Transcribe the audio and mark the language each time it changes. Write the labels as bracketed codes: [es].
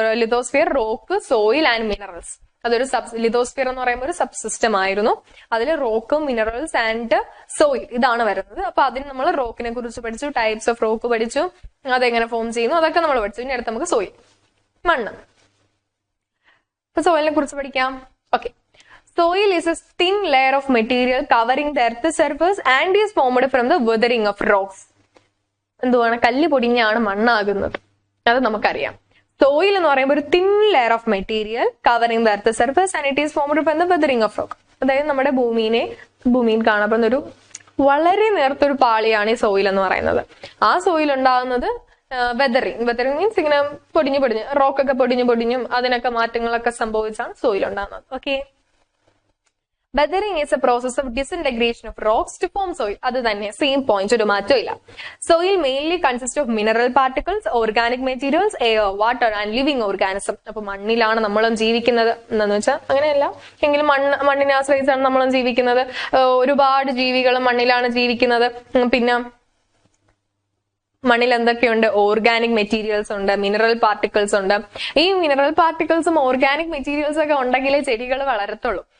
[ml] Lithosphere, rock, soil and minerals. അതൊരു lithosphere എന്ന് പറയുമ്പോൾ ഒരു സബ് സിസ്റ്റം ആയിരുന്നു. അതിൽ റോക്ക്, മിനറൽസ് ആൻഡ് സോയിൽ ഇതാണ് വരുന്നത്. അപ്പൊ അതിന് നമ്മൾ റോക്കിനെ കുറിച്ച് പഠിച്ചു, ടൈപ്സ് ഓഫ് റോക്ക് പഠിച്ചു, അതെങ്ങനെ ഫോം ചെയ്യുന്നു അതൊക്കെ നമ്മൾ പഠിച്ചു. ഇനി അടുത്ത് നമുക്ക് സോയിൽ, മണ്ണ്. അപ്പൊ സോയിലിനെ കുറിച്ച് പഠിക്കാം. [en] Okay, soil is a thin layer of material covering the earth's surface and is formed from the weathering of rocks. [ml] എന്തുവാണ്? കല്ല് പൊടിഞ്ഞാണ് മണ്ണാകുന്നത്, അത് നമുക്കറിയാം. സോയിൽ എന്ന് പറയുമ്പോൾ ഒരു [en] Thin layer of material covering the earth surface and it is formed from the weathering of rock. [ml] അതായത് നമ്മുടെ ഭൂമിയിൽ കാണപ്പെടുന്ന ഒരു വളരെ നേർത്തൊരു പാളിയാണ് ഈ സോയിൽ എന്ന് പറയുന്നത്. ആ സോയിൽ ഉണ്ടാകുന്നത് വെതറിംഗ് മീൻസ് ഇങ്ങനെ പൊടിഞ്ഞു റോക്കൊക്കെ പൊടിഞ്ഞും അതിനൊക്കെ മാറ്റങ്ങളൊക്കെ സംഭവിച്ചാണ് സോയിൽ ഉണ്ടാകുന്നത്. [en] Okay, weathering is a process of disintegration of rocks to form soil. [ml] അത് തന്നെ, സെയിം പോയിന്റ്, ഒരു മാറ്റവും ഇല്ല. [en] Soil mainly consists of mineral particles, organic materials, air, water and living organism. [ml] അപ്പൊ മണ്ണിലാണ് നമ്മളും ജീവിക്കുന്നത് എന്താന്ന് വെച്ചാൽ അങ്ങനെയല്ല, എങ്കിലും മണ്ണിനെ ആശ്രയിച്ചാണ് നമ്മളും ജീവിക്കുന്നത്. ഒരുപാട് ജീവികളും മണ്ണിലാണ് ജീവിക്കുന്നത്. പിന്നെ മണ്ണിൽ എന്തൊക്കെയുണ്ട്? ഓർഗാനിക് മെറ്റീരിയൽസ് ഉണ്ട്, മിനറൽ പാർട്ടിക്കിൾസ് ഉണ്ട്. ഈ മിനറൽ പാർട്ടിക്കിൾസും ഓർഗാനിക് മെറ്റീരിയൽസും ഒക്കെ ഉണ്ടെങ്കിലേ ചെടികൾ വളരത്തുള്ളൂ.